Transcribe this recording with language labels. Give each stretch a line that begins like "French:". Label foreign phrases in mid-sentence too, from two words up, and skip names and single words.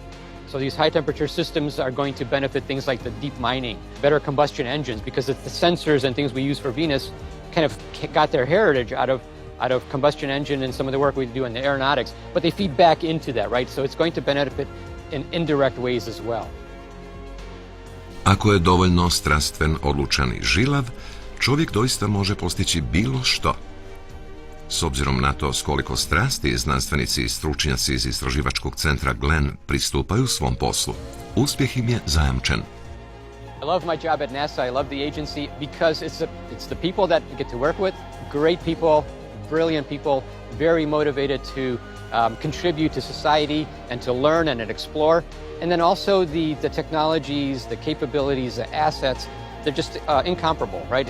English: So these high-temperature systems are going to benefit things like the deep mining, better combustion engines, because the sensors and things we use for Venus kind of got their heritage out of combustion engine and some of the work we do in the aeronautics, but they feed back into that, right? So it's going to benefit in indirect ways as well.
Croatian: Ako je dovoljno strastven, odlučan i žilav, čovjek doista može postići bilo što. S obzirom na to s koliko strasti znanstvenici i stručnjaci iz istraživačkog centra Glenn pristupaju svom poslu, uspjeh im je zajamčen.
English: I love my job at NASA. I love the agency because it's the people that you get to work with, great people, brilliant people, very motivated to contribute to society and to learn and explore. And then also the technologies, the capabilities, the assets, they're just incomparable, right?